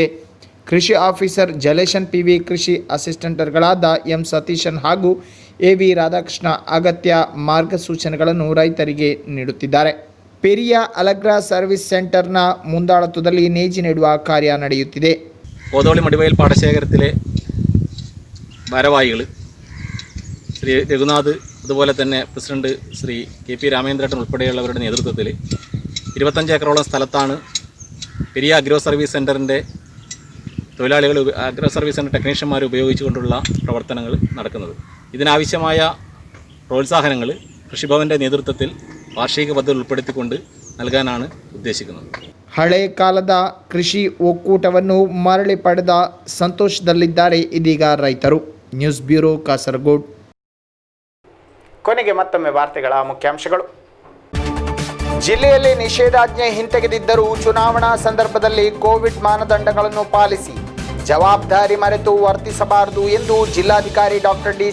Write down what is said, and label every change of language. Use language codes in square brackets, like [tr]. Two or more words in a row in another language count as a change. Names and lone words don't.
[kn] ಕೃಷಿ ಆಫೀಸರ್ ಜಲೇಶನ್ ಪಿ.ವಿ., ಕೃಷಿ ಅಸಿಸ್ಟೆಂಟ್ಗಳಾದ ಎಂ. ಸತೀಶನ್ ಹಾಗೂ ಎ.ವಿ. ರಾಧಾಕೃಷ್ಣ ಅಗತ್ಯ ಮಾರ್ಗಸೂಚನೆಗಳನ್ನು ರೈತರಿಗೆ ನೀಡುತ್ತಿದ್ದಾರೆ. ಪೆರಿಯ ಅಲಗ್ರಾ ಸರ್ವಿಸ್ ಸೆಂಟರ್ನ ಮುಂದಾಳತ್ವದಲ್ಲಿ ನೇಜಿ ನೆಡುವ ಕಾರ್ಯ ನಡೆಯುತ್ತಿದೆ. [ml] കോതോളി മടിവയൽ പാടശേഖരത്തിലെ ഭാരവാഹികൾ ശ്രീ രഘുനാഥ്, അതുപോലെ തന്നെ പ്രസിഡന്റ് ശ്രീ കെ.പി. രാമേന്ദ്രൻ ഉൾപ്പെടെയുള്ളവരുടെ നേതൃത്വത്തിൽ 25 ഏക്കറോളം സ്ഥലത്താണ് പെരിയ അഗ്രോ സർവീസ് സെൻ്ററിൻ്റെ തൊഴിലാളികൾ, അഗ്രോ സർവീസ് സെൻ്റർ ടെക്നീഷ്യന്മാർ ഉപയോഗിച്ചുകൊണ്ടുള്ള പ്രവർത്തനങ്ങൾ നടക്കുന്നത്. ഇതിനാവശ്യമായ പ്രോത്സാഹനങ്ങൾ കൃഷിഭവൻ്റെ നേതൃത്വത്തിൽ വാർഷിക പദ്ധതി ഉൾപ്പെടുത്തിക്കൊണ്ട് നൽകാനാണ് ഉദ്ദേശിക്കുന്നത്. [kn] ಹಳೆ ಕಾಲದ ಕೃಷಿ ಒಕ್ಕೂಟವನ್ನು ಮರಳಿ ಪಡೆದ ಸಂತೋಷದಲ್ಲಿದ್ದಾರೆ ಇದೀಗ ರೈತರು. ನ್ಯೂಸ್ ಬ್ಯೂರೋ, ಕಾಸರಗೋಡು. ಕೊನೆಗೆ ಮತ್ತೊಮ್ಮೆ ವಾರ್ತೆಗಳ ಮುಖ್ಯಾಂಶಗಳು. ಜಿಲ್ಲೆಯಲ್ಲಿ ನಿಷೇಧಾಜ್ಞೆ ಹಿಂತೆಗೆದಿದ್ದರೂ ಚುನಾವಣಾ ಸಂದರ್ಭದಲ್ಲಿ ಕೋವಿಡ್ ಮಾನದಂಡಗಳನ್ನು ಪಾಲಿಸಿ ಜವಾಬ್ದಾರಿ ಮರೆತು ವರ್ತಿಸಬಾರದು ಎಂದು ಜಿಲ್ಲಾಧಿಕಾರಿ ಡಾಕ್ಟರ್ ಡಿ.